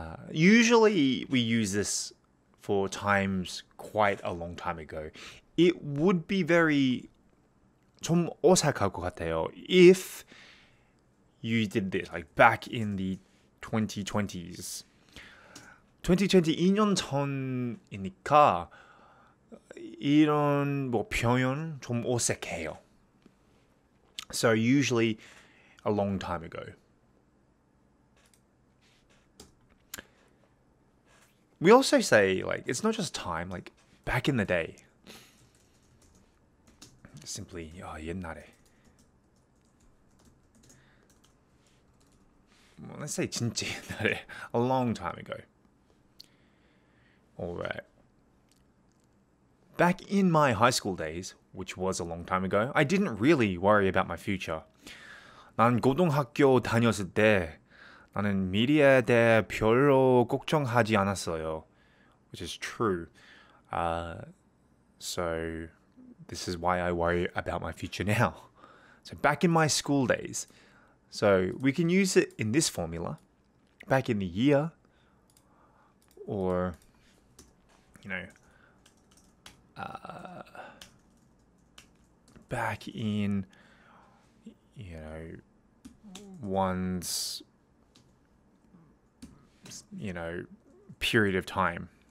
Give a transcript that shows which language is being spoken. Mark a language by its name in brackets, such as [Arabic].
[English] Usually we use this for times quite a long time ago. It would be very [Korean] 좀 어색할 것 같아요 [English] if you did this like back in the 2020s. [Korean] 2020 2년 전이니까 이런 뭐 표현 좀 어색해요. [English] So usually a long time ago. We also say, like, it's not just time, like, back in the day. Simply, [Korean] 옛날에. [English] Well, let's say [Korean] 진짜 옛날에, [English] a long time ago. Alright. Back in my high school days, which was a long time ago, I didn't really worry about my future. [Korean] 난 고등학교 다녔을 때 나는 미래에 대해 별로 걱정하지 않았어요. [English] Which is true. So this is why I worry about my future now. So back in my school days. So we can use it in this formula. Back in the year. Or, back in, one's period of time.